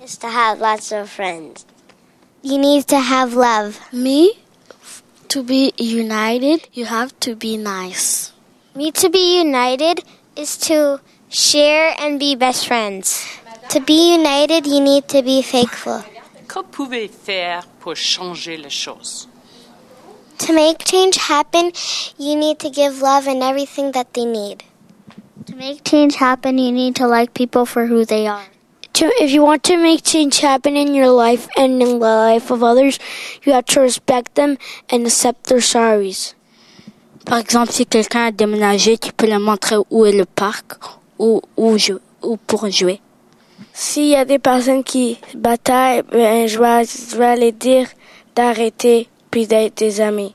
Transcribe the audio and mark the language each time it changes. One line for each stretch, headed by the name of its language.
English: Is to have lots of friends. You need to have love. To be united, you have to be nice. Me to be united is to share and be best friends. To be united, you need to be faithful.
French: Que pouvez-vous faire pour changer les choses?
English: To make change happen, you need to give love and everything that they need. To make change happen, you need to like people for who they are. If you want to make change happen in your life and in the life of others, you have to respect them and accept their sorries.
French: Par exemple, si quelqu'un a déménagé, tu peux lui montrer où est le parc ou pour jouer. S'il y a des personnes qui bataillent, je vais les dire d'arrêter puis d'être des amis.